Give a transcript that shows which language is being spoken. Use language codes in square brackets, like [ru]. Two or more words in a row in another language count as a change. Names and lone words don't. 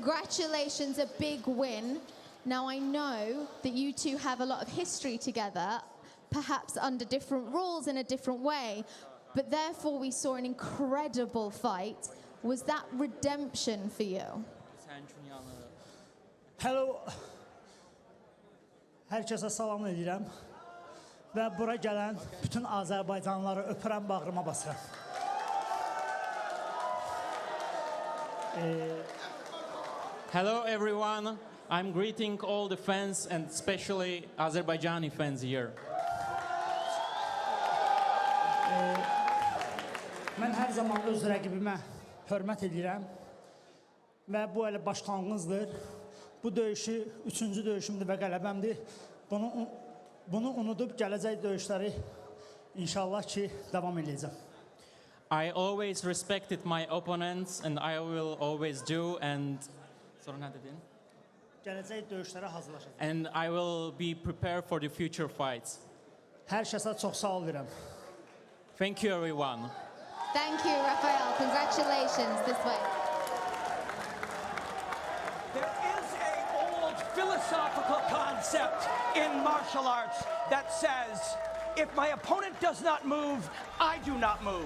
[en] congratulations, a big win. Now, I know that you two have a lot of history together, perhaps under different rules in a different way, but therefore we saw an incredible fight. Was that redemption for you? Hello. [az] Herkese salam edirəm və bura gələn bütün Azərbaycanlıları öpürəm, bağrıma basıram. [en] Hello everyone, I'm greeting all the fans and especially Azerbaijani fans here. [az] Mən hər zaman öz rəqibimə hörmət edirəm və bu elə başlanğıcdır. Bu döyüşü 3-cü döyüşümdür və qələbəmdir. Bunu unudub gələcək döyüşləri inşallah ki davam edəcəm. [en] I always respected my opponents and I will always do and [az] Gələcək döyüşlərə hazırlaşacağam. [en] and I will be prepared for the future fights. [az] Hər kəsə çox sağ ol deyirəm. [en] Thank you everyone. Thank you, Rafael. Congratulations. This way. There is an old philosophical concept in martial arts that says, if my opponent does not move, I do not move.